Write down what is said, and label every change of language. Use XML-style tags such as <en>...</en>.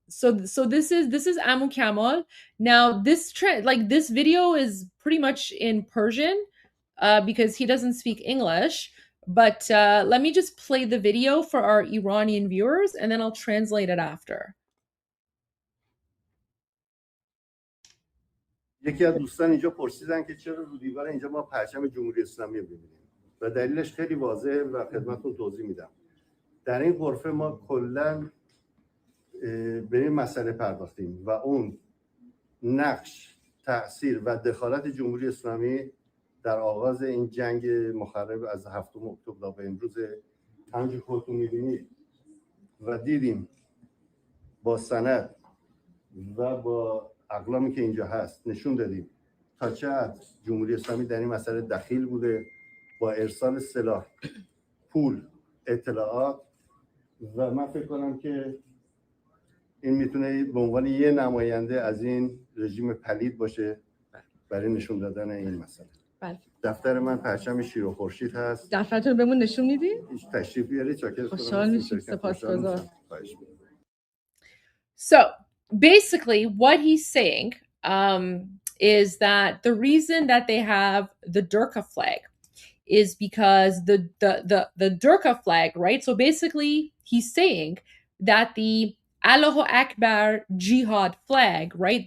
<en>so this is Amu Kamal. Now this this video is pretty much in Persian because he doesn't speak English. But let me just play the video for our Iranian viewers, and then I'll translate it after.</en> <fa>یکی از دوستان اینجا پرسیدن که چرا رو دیوار اینجا ما پرچم جمهوری اسلامی می‌بینیم و دلیلش خیلی واضحه و خدمتتون توضیح میدم. در این غرفه ما کلاً به این مسئله پرداختیم و اون نقش، تأثیر و دخالت جمهوری اسلامی در آغاز این جنگ مخرب از 7 اکتبر به امروز همونجور که خودتون می‌بینید و دیدیم با سند و با اقلامی که اینجا هست نشون دادیم تا چه حد جمهوری اسلامی در این مسئله دخیل بوده با ارسال سلاح، پول، اطلاعات و من فکر کنم که این میتونه به عنوان یه نماینده از این رژیم پلید باشه برای نشون دادن این مسئله. بله. دفتر من پرچم شیر و خورشید هست. دفترتون بهمون نشون میدی؟ تشریف بیارید چاکر. خوشحال میشیم. سپاسگزار.</fa> <en>So basically what he's saying is that the reason that they have the Durka flag is because the Durka flag, right? So basically he's saying that the Allahu Akbar jihad flag, right?</en>